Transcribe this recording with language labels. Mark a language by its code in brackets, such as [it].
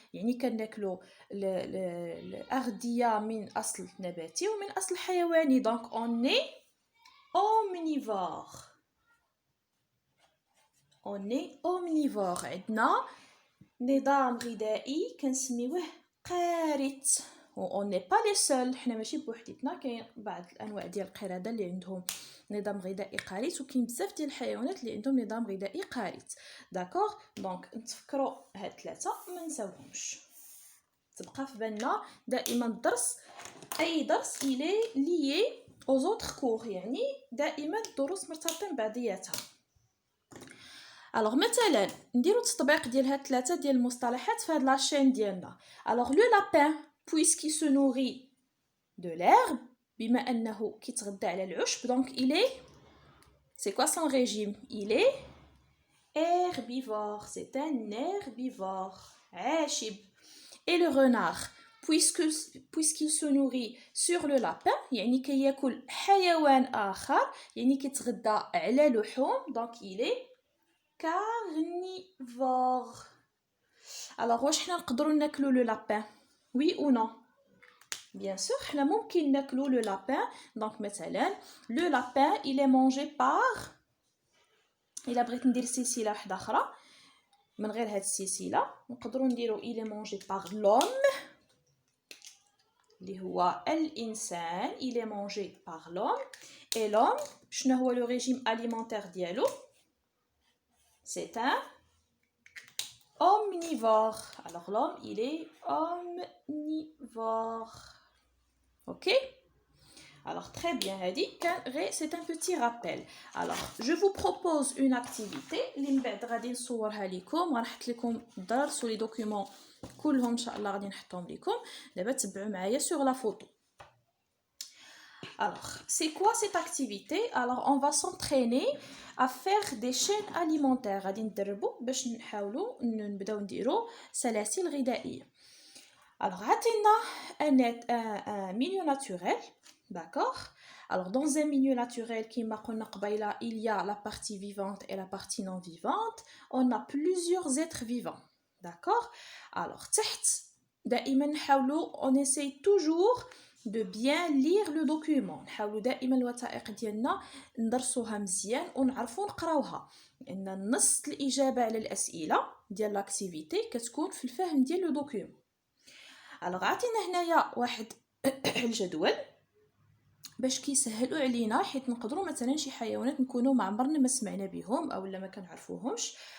[ar] يعني كناكلوا الأغذية من أصل نباتي ومن أصل حيواني. [fr] donc on est omnivore. on est omnivore. [ar] عندنا نظام غذائي كنسميوه قارت. و [fr] on n'est pas les seuls، [ar] حنا ماشي بوحديتنا، كاين بعض الانواع ديال القرده اللي عندهم نظام غذائي قارت، وكاين بزاف ديال الحيوانات اللي عندهم نظام غذائي قارت. داكوغ. دونك نتفكروا هاد ثلاثه ما نساوهمش، تبقى في بالنا دائما الدرس، اي درس الي ليي [fr] aux autres cours، [ar] يعني دائما الدروس مرتبطين بعضياتها. الوغ مثلا نديرو تطبيق ديال هاد ثلاثه ديال المصطلحات في هاد لاشين ديالنا. [fr] الوغ لو لابين puisqu'il se nourrit de l'herbe، [ar] بما انه كيتغدى على العشب، [fr] دونك il est c'est quoi son régime؟ il est herbivore. c'est un herbivore عاشب. et le renard puisqu'il se nourrit sur le lapin، [ar] يعني كياكل حيوان اخر، يعني كيتغدى على لحوم، [fr] دونك il est carnivore. [ar] alors واش حنا نقدروا ناكلوا لو لابين؟ [fr] oui ou non؟ [ar] bien sûr حنا ممكن ناكلوا لو لابين. دونك مثلا لو لابين [fr] il est mangé par، [ar] الا بغيت ندير سلسله واحده اخرى من غير هاد السلسله نقدروا نديروا [fr] il est mangé par l'homme [ar] اللي هو الانسان. [fr] il est mangé par l'homme. et l'homme شنو هو لو ريجيم اليمونتير ديالو؟ c'est un omnivore. alors l'homme il est omnivore. ok. alors très bien [ar] هادي كان غير [fr] c'est un petit rappel. [ar] alors [fr] je vous propose une activité [ar] اللي من بعد غادي نصورها لكم، غنحط لكم الدرس ولي دوكيومون كلهم ان شاء الله غادي نحطهم لكم. دابا تبعوا معايا [fr] sur la photo. alors c'est quoi cette activité؟ alors on va s'entraîner à faire des chaînes alimentaires. [ar] غادي ندربوا باش نحاولوا نبداو نديروا سلاسل غذائيه. [fr] alors عطينا un milieu naturel. d'accord. alors dans un milieu naturel [ar] كما قلنا قبيله [fr] il y a la partie vivante et la partie non vivante. on a plusieurs êtres vivants. d'accord. alors [ar] تحت دائما نحاولوا [fr] on essaye toujours de bien lire le document. [ar] نحاولوا دائما الوثائق ديالنا ندرسوها مزيان ونعرفوا نقراوها، لان نص الاجابه على الاسئله ديال لاكتيفيتي كتكون في الفهم ديال لو دوكيومون. الوغ عطينا هنايا واحد الجدول باش كيسهلوا علينا، حيت نقدروا مثلا شي حيوانات نكونوا ما عمرنا ما سمعنا بهم اولا ما كنعرفوهمش.